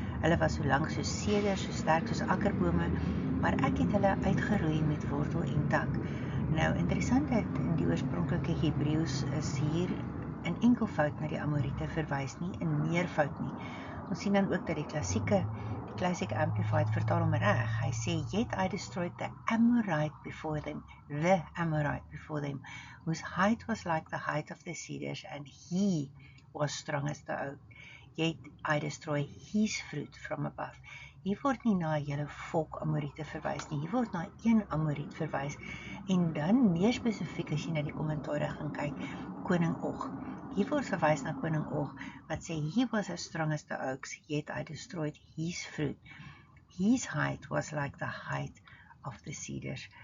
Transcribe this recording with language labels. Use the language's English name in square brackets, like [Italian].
[Afrikaans] Hulle was so lank soos seders, so sterk soos akkerbome, maar ek het hulle uitgeroei met wortel en tak. Nou interessant dat in die oorspronklike Hebreëus is hier in enkelvoud na die Amoriete verwys, nie in meervoud nie. Ons sien dan ook dat die Classic Amplified vertaal hom reg. Hy sê, [English] yet I destroyed the Amorite before them, whose height was like the height of the cedars, and he was strong as the oak. Yet I destroy his fruit from above. [Afrikaans] Hier word nie na 'n hele volk Amoriete verwys nie. Hier word na een Amoriet verwys. En dan meer spesifiek as jy na die kommentare gaan kyk, koning Og. Hier word verwys na koning Og wat sê [English] he was as strong as the oaks, yet I destroyed his fruit. His height was like the height of the cedars.